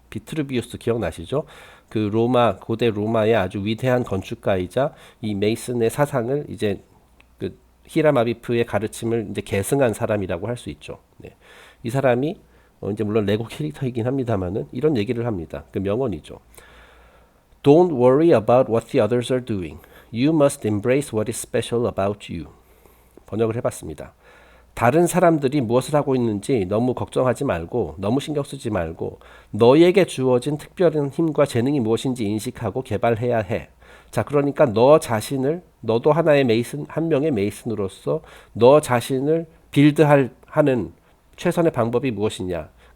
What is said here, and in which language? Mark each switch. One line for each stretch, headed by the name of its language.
Korean: 비트루비우스 기억나시죠? 그 고대 로마의 아주 위대한 건축가이자 이 메이슨의 사상을 이제 히라마비프의 가르침을 이제 계승한 사람이라고 할 수 있죠. 네. 이 사람이 이제 물론 레고 캐릭터이긴 합니다만은 이런 얘기를 합니다. 그 명언이죠.
English: Don't worry about what the others are doing. You must embrace what is special about you.
Korean: 번역을 해봤습니다. 다른 사람들이 무엇을 하고 있는지 너무 걱정하지 말고 너무 신경 쓰지 말고 너에게 주어진 특별한 힘과 재능이 무엇인지 인식하고 개발해야 해. 자, 그러니까 너 자신을 너도 하나의 메이슨, 한 명의 메이슨으로서 너 자신을 하는 최선의 방법이 무엇이냐?